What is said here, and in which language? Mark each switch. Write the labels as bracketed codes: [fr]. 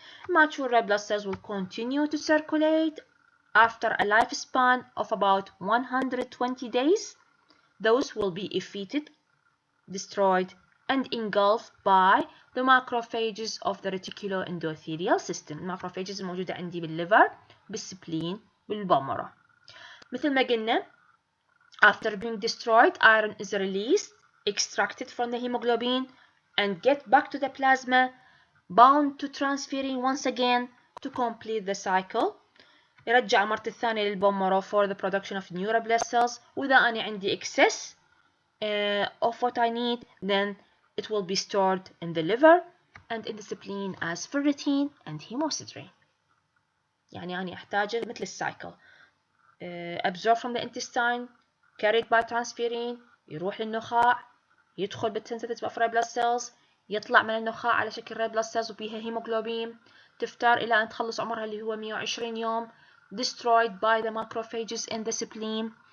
[en] Mature red blood cells will continue to circulate after a lifespan of about 120 days. Those will be effeated, destroyed, and engulfed by the macrophages of the reticuloendothelial system. [ar] الماكروفاجز الموجودة عندي بالليفر، بالسبلين، بالbone marrow. مثل ما قلنا [en] after being destroyed, iron is released, extracted from the hemoglobin, and get back to the plasma, bound to transferrin once again to complete the cycle. [ar] يرجع مرة الثانية للبون مارو [en] for the production of new red blood cells. [ar] وإذا أنا عندي [en] excess of what I need, then it will be stored in the liver and in the spleen as ferritin and hemosiderin. [ar] يعني أنا أحتاجه مثل السايكل. [en] Absorbed from the intestine, carried by transferrin, [ar] يروح للنخاع، يدخل بالسنسيتيف [en] of red blood cells، [ar] يطلع من النخاع على شكل [en] red blood cells [ar] وبيها هيموغلوبين، تفتر إلى أن تخلص عمرها اللي هو 120 يوم، [en] destroyed by the macrophages in the spleen.